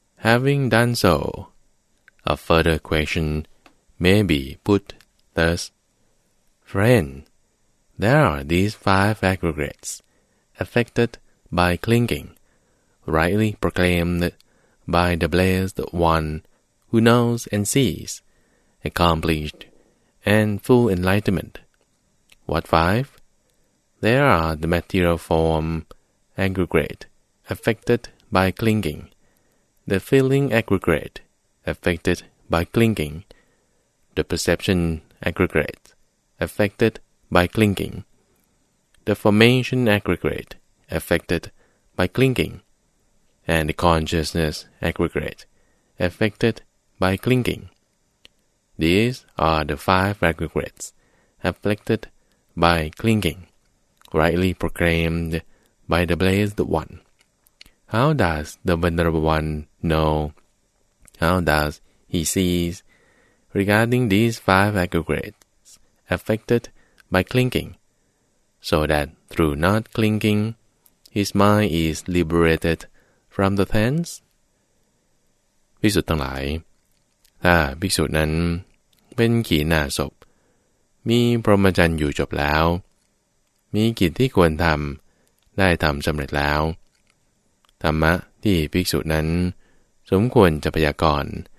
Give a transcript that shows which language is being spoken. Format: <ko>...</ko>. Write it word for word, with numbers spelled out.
<en>Having done so, a further question may be put thus: Friend, there are these five aggregates affected by clinging, rightly proclaimed by the blessed one who knows and sees, accomplished and full enlightenment. What five? There are the material form aggregate affected by clinging, the feeling aggregate affected by clinging, the perception aggregate affected by clinging, the formation aggregate affected by clinging, and the consciousness aggregate affected by clinging. These are the five aggregates affected by clinging, rightly proclaimed by the blessed one. How does the venerable one know? How does he sees regarding these five aggregates affected by clinging, so that through not clinging, his mind is liberated from the tenth?</en> <th>ภิกษุทั้งหลายถ้าภิกษุนั้นเป็นขีณาสพมีพรหมจรรย์อยู่จบแล้วมีกิจที่ควรทำได้ทำสำเร็จแล้วธรรมะที่ภิกษุนั้นสมควรจะพยากรณ์</th>